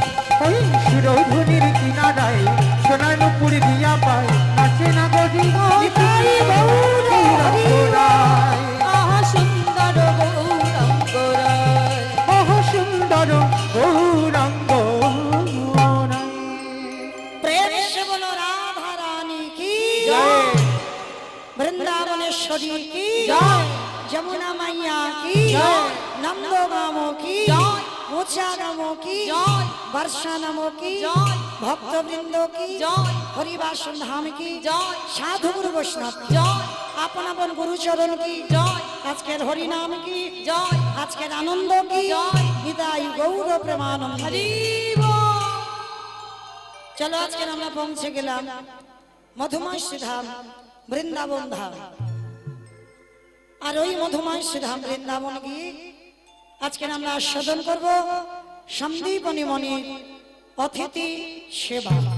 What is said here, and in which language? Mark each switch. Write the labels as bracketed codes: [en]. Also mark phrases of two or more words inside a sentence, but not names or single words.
[bn] ওই সুরধুনির কিনারায় সোনার নূপুর দিয়া পায় নাচে নাগরী গো গৌরাঙ্গরায় আহা সুন্দর গৌরাঙ্গরায়। ওহ সুন্দর গৌরাঙ্গরায় [hi] प्रेम से बोलो राधा रानी की [bn] জয় [hi] वृंदावनेश्वरी की जय। जमुना मैया की जय। नंदो गामों की जय। मोचा गामों की जय। वर्षा नमो की जय। भक्त वृंदो की जय। हरिवासन धाम की जय। साधु गुरु वैष्णव की [bn] জয় [hi] आपन अपन गुरु चरण की [bn] জয় আজকের হরি নাম কি জয় আজকের আনন্দ কি জয়। বিদায় গৌর প্রেমানন্দ হরি বল। চলো আজকে আমরা পৌঁছে গেলাম মধুময় শ্রীধাম বৃন্দাবন ধাম আর ওই মধুময় শ্রীধাম বৃন্দাবন গিয়ে আজকে আমরা আস্বাদন করব সন্দীপনী মণির অতিথি সেবা।